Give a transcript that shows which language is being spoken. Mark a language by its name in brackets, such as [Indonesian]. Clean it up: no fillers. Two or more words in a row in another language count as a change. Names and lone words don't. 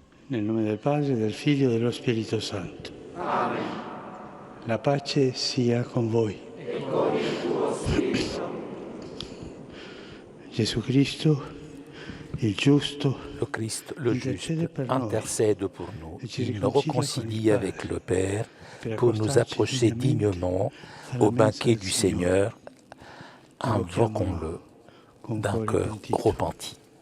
[Italian] Nel nome del Padre, del Figlio e dello Spirito Santo. Amen. La pace sia con voi. E con il tuo spirito. Gesù Cristo, il giusto, [French] Le Christ, le juste, [Italian] intercede per noi [French] intercède pour nous. [Italian] e ci [French] Il nous [Italian] riconcilia con il [French] réconcilie avec [Italian] Padre [French] le Père [Italian] per [French] pour nous [Italian] accostarci [French] approcher [Italian] dignamente [French] dignement [Italian] alla [French] au [Italian] mensa [French] banquet [Italian] del [French] du [Italian] Signore. [French] Seigneur. [Italian] Invochiamolo [French] Invoquons-le [Italian] con [French] d'un [Italian] cuore [French] cœur [Italian] pentito. [French] repenti.